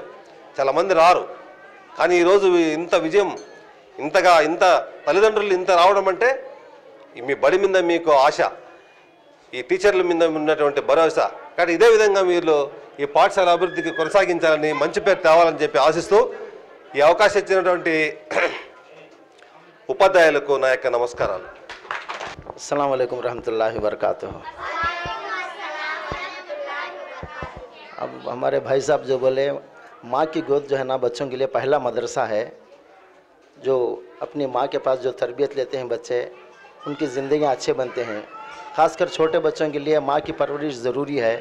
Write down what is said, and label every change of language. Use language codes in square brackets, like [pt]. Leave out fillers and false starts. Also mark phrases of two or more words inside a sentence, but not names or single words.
[te] చాలామంది రారు, కానీ ఈరోజు ఇంత విజయం, ఇంత తల్లిదండ్రులు ఇంత రావడం అంటే మీ బడి మీద మీకు ఆశ, ఈ టీచర్ల మీద ఉన్నటువంటి భరోసా. కానీ ఇదే విధంగా మీరు ఈ పాఠశాల అభివృద్ధికి కొనసాగించాలని, మంచి పేరు తేవాలని చెప్పి ఆశిస్తూ ఈ అవకాశం ఇచ్చినటువంటి ఉపాధ్యాయులకు నా యొక్క నమస్కారాలు. [ar] السلام عليكم ورحمة الله وبركاته. [hi] अब हमारे भाई साहब जो बोले, माँ की गोद जो है ना बच्चों के लिए पहला मदरसा है। जो अपनी माँ के पास जो तरबियत लेते हैं बच्चे, उनकी ज़िंदगियाँ अच्छे बनते हैं। ख़ासकर छोटे बच्चों के लिए माँ की परवरिश ज़रूरी है।